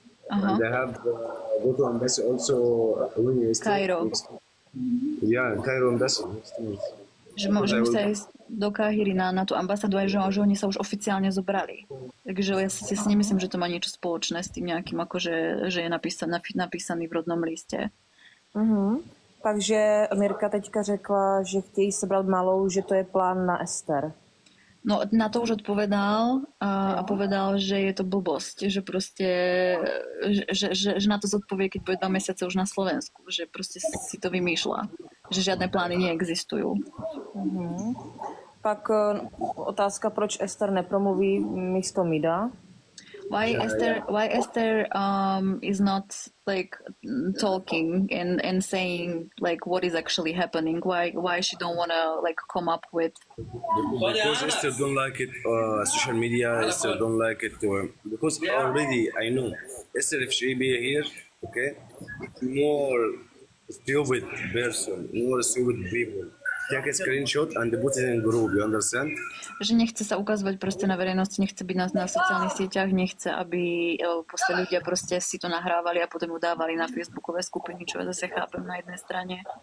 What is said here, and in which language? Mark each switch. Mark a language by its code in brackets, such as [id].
[en] And they have go to embassy also when you Cairo. Yeah, Cairo embassy. [sk] Že musia ísť do Káhiry na tú ambasádu aj, že oni sa už oficiálne zobrali. Takže ja si nemyslím, že to má niečo spoločné s tým nejakým, akože, že je napísaný v rodnom liste. [cs] Takže Mirka teďka řekla, že chtějí sebrat malou, že to je plán na Ester. [sk] No na to už odpovedal a povedal, že je to blbosť, že proste, že na to zodpovie, keď bude 2 mesiace už na Slovensku, že proste si to vymýšľa, že žiadne plány neexistujú. [cs] Pak otázka, proč Ester nepromluví místo Mida? [en] Why Esther is not like talking and saying like what is actually happening? Why she don't wanna like come up with? Because Esther don't like it. Social media. Esther don't like it. Because already I know Esther, if she be here, okay, more stupid person, more stupid people. Take a screenshot and put it in group, you understand? [sk] Že nechce sa ukazovať proste na verejnosti, nechce byť na sociálnych sieťach, nechce, aby proste ľudia proste si to nahrávali a potom udávali na facebookové skupiny, čo ja zase chápem na jednej strane.